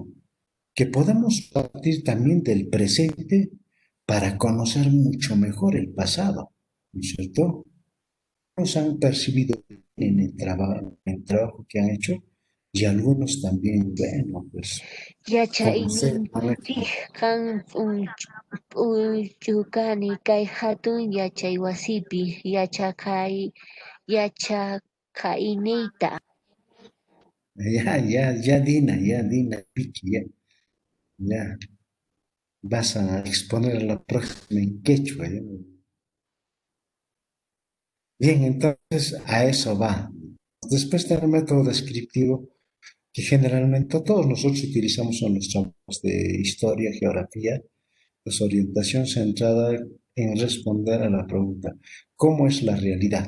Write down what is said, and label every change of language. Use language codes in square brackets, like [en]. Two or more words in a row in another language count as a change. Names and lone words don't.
[es] Que podamos partir también del presente para conocer mucho mejor el pasado, ¿no es cierto? Nos han percibido en el trabajo que han hecho y algunos también, bueno, pues conocer, ¿no? [qu] Yachayninchik kan pullukani kay hatun yachay wasipi yachakayniyta. [es] Ya, Dina, Piki, ya, vas a exponer la próxima en quechua, ¿ya? Bien, entonces a eso va. Después del método descriptivo, que generalmente todos nosotros utilizamos en los trabajos de historia, geografía, pues orientación centrada en responder a la pregunta, ¿cómo es la realidad?